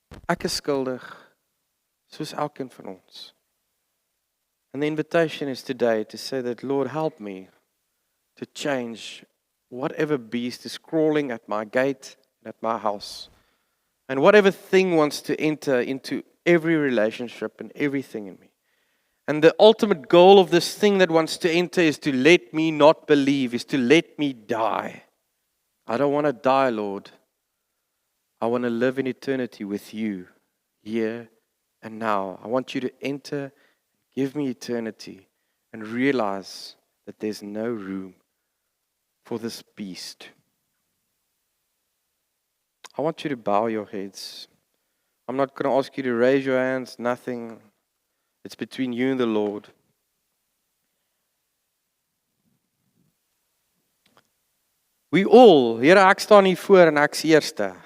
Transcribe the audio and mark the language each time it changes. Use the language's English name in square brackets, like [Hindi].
[Afrikaans] Ek is skuldig soos elkeen van ons. [English] And the invitation is today to say that, Lord, help me to change whatever beast is crawling at my gate and at my house. And whatever thing wants to enter into every relationship and everything in me. And the ultimate goal of this thing that wants to enter is to let me not believe, is to let me die. I don't want to die, Lord. I want to live in eternity with you, here and now. I want you to enter, give me eternity, and realize that there's no room for this beast. I want you to bow your heads. I'm not going to ask you to raise your hands, nothing. It's between you and the Lord. We all, [Afrikaans] Here, ek staan hier voor en ek is eerste.